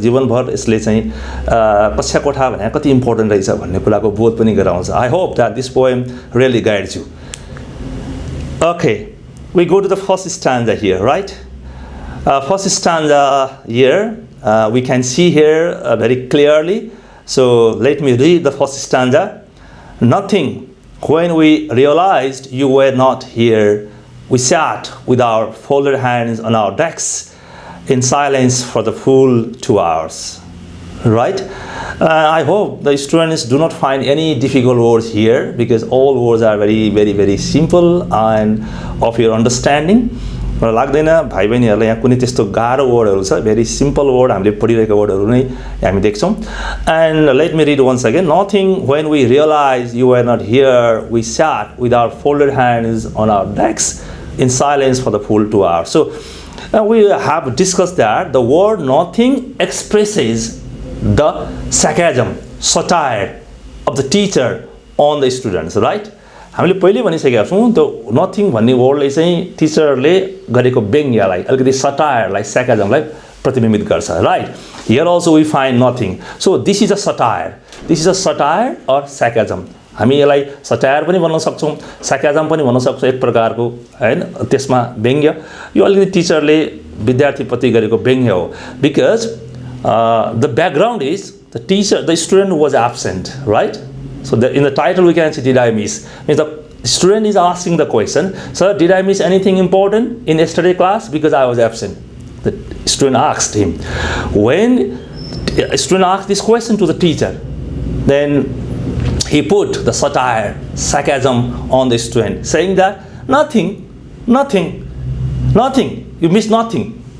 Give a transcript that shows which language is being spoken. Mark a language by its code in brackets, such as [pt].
[ne] जीवनभर यसले चाहिँ कक्षा कोठा भने कति इम्पोर्टेन्ट रहेछ भन्ने कुराको बोध पनि गराउँछ। [en] I hope that this poem really guides you. Okay. We go to the first stanza here, right? First stanza here, we can see here very clearly. So let me read the first stanza. Nothing, when we realized you were not here, we sat with our folded hands on our decks in silence for the full 2 hours. Right? I hope the students do not find any difficult words here, because all words are very, very, very simple and of your understanding. [ne] लाग्दैन भाइ बहिनीहरुलाई यहाँ कुनै त्यस्तो गाह्रो वर्डहरु छ, very simple word हामीले पढिरहेको वर्डहरु नै हामी देख्छौं. [en] And let me read once again. Nothing, when we realized you were not here, we sat with our folded hands on our decks in silence for the full 2 hours. So we have discussed that the word nothing expresses the sarcasm, satire of the teacher on the students, right? [ne] हामीले पहिले भनिसकेका छौं त्यो nothing भन्ने वर्डले चाहिँ टिचरले गरेको व्यङ्ग्यलाई, अलिकति सटायरलाई, sarcasmलाई प्रतिबिम्बित गर्छ, right? [en] Here also we find nothing. So this is a satire. This is a satire or sarcasm. [ne] हामी यसलाई सटायर पनि भन्न सक्छौं, sarcasm पनि भन्न सक्छौं एक प्रकारको, हैन? त्यसमा व्यङ्ग्य, यो अलिकति टिचरले विद्यार्थीप्रति गरेको व्यङ्ग्य हो. [en] Because the background is the student was absent, right? So in the title we can see did I miss? Means the student is asking the question, sir, did I miss anything important in yesterday class because I was absent? The student asked him. When a student asked this question to the teacher, then he put the satire, sarcasm on the student, saying that nothing, you missed nothing.